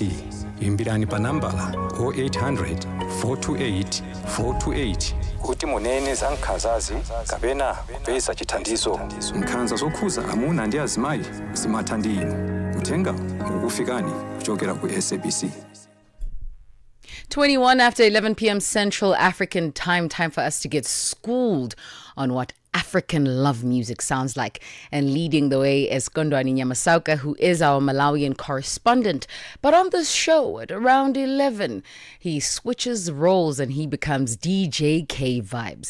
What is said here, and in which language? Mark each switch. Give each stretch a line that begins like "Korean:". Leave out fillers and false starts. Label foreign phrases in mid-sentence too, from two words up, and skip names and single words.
Nyanja: Imbirani pa nambala 0800 428 428 kuti munene za nkhanzazi kapena kupeza chithandizo. Nkhanza zokhuza amuna ndi azimayi zimatha ndi inu. Uthenga ukufikani kuchokera ku SABC.
English: 21 after 11 p.m. Central African time. Time for us to get schooled on what African love music sounds like. And leading the way is Kondwani Nyamasauka, who is our Malawian correspondent. But on this show at around 11, he switches roles and he becomes DJ K Vibes.